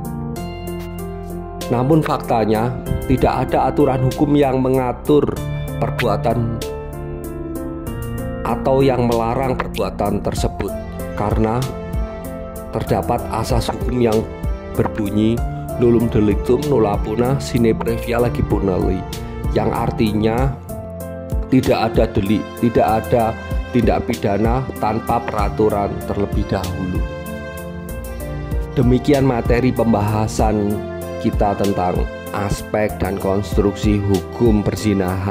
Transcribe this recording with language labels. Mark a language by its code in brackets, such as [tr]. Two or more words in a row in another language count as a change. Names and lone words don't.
[id] Namun faktanya tidak ada aturan hukum yang mengatur perbuatan atau yang melarang perbuatan tersebut, karena terdapat asas hukum yang berbunyi [la] nullum delictum nulla puna sine previa legi puneli, [id] yang artinya tidak ada delik, tidak ada tindak pidana tanpa peraturan terlebih dahulu. Demikian materi pembahasan kita tentang aspek dan konstruksi hukum perzinahan.